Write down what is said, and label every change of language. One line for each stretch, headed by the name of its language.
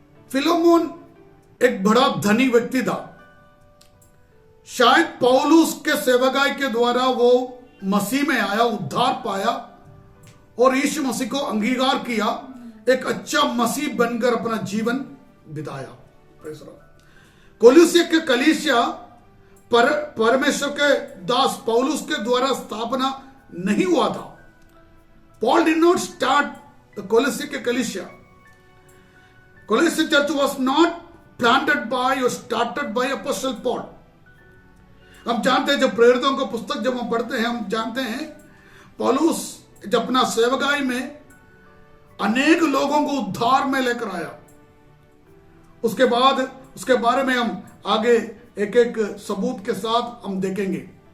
Hindi: फिलोमोन एक बड़ा धनी व्यक्ति था। शायद पौलुस के सेवकाई के द्वारा वो मसीह में आया, उद्धार पाया और यीशु मसीह को अंगीकार किया, एक अच्छा मसीह बनकर अपना जीवन बिताया। कोलोसिया के कलीसिया परमेश्वर के दास पौलुस के द्वारा स्थापना नहीं हुआ था।
English: Paul did not start the Colossae Ecclesia. Colossae church was not planted by or started by Apostle Paul.
Hindi: हम जानते हैं, जब प्रेरितों का पुस्तक जब हम पढ़ते हैं, हम जानते हैं पौलुस जब अपना सेवकाई में अनेक लोगों को उद्धार में लेकर आया। उसके बाद उसके बारे में हम आगे एक एक सबूत के साथ हम देखेंगे।